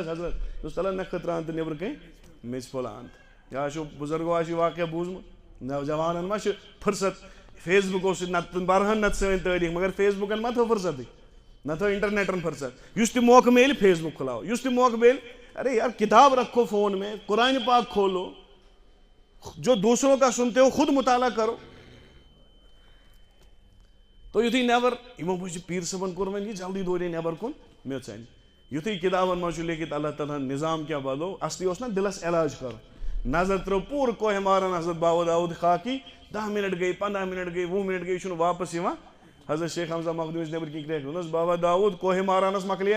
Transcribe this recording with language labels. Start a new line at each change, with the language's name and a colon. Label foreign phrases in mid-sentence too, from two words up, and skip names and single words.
Kashmiri: حظ حضرت دوٚپنَس تَلہ نہ خٲطرٕ تہٕ نیٚبرٕ کَنۍ میٚژِ پھوٚل اَن یا آسیو بُزرگو آسہِ یہِ واقعہ بوٗزمُت نوجوانَن ما چھِ فٕرست فیس بُکو سۭتۍ نَتہٕ تِم بَرہَن نَتہٕ سٲنۍ تٲریٖخ مگر فیس بُکَن ما تھٲو فٕرسَتٕے نہ تھٲو اِنٹرنیٹَن فٕرست یُس تہِ موقعہٕ میلہِ فیس بُک کھُلاو یُس تہِ موقعہٕ میلہِ
Urdu: ارے یار کتاب رکھو فون میں قرآن پاک کھولو جو دوسروں کا سنتے ہو خود مطالعہ کرو
Kashmiri: تو یُتھُے نٮ۪بر یِمو بوٗزِ پیٖر صٲبَن کوٚر وۄنۍ یہِ جلدی دورے نٮ۪بر کُن میٚژ اَنہِ یُتھُے کِتابَن منٛز چھُ لیکھِتھ اللہ تعالیٰ ہَن نِظام کیٛاہ بدلو اَصلی اوس نا دِلَس علاج کَرُن نظر ترٛٲو پوٗرٕ کوہِ ماران حضرت بابا داوٗد خاکی 10 منٹ گٔے 15 منٹ گٔے 20 منٹ گٔے یہِ چھُنہٕ واپس یِوان حضرت شیخ حمزہ مخدوٗمِس نٮ۪برٕ کِنۍ کرٛیکھ دوٚپنَس بابا داوٗد کوہِ مارانَس مۄکلے